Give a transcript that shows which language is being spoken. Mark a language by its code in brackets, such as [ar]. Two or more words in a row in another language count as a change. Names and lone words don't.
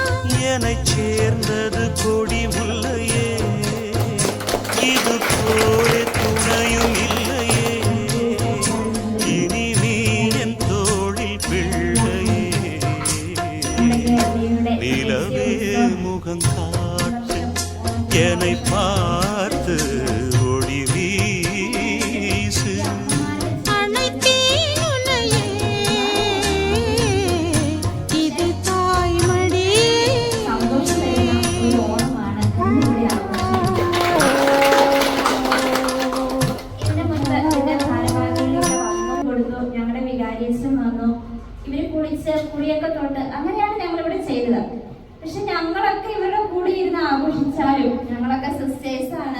[ta] என்னைச் சேர்ந்தது கொடி முல்லையே இது போலே துணையும் இல்லையே இனி நீ என் தோளில் பிள்ளையே நிலவே முகம் காட்டு என்னை பார்த்து ஒளி வீசு அனைத்தேன் உன்னையே இது தாய்மடியே [ml] കുടിയൊക്കെ തൊട്ട് അങ്ങനെയാണ് ഞങ്ങൾ ഇവിടെ ചെയ്തത്. പക്ഷെ ഞങ്ങളൊക്കെ ഇവരുടെ കൂടെ ഇരുന്ന് ആഘോഷിച്ചാലും ഞങ്ങളൊക്കെ സിസ്റ്റേഴ്സ് ആണ്.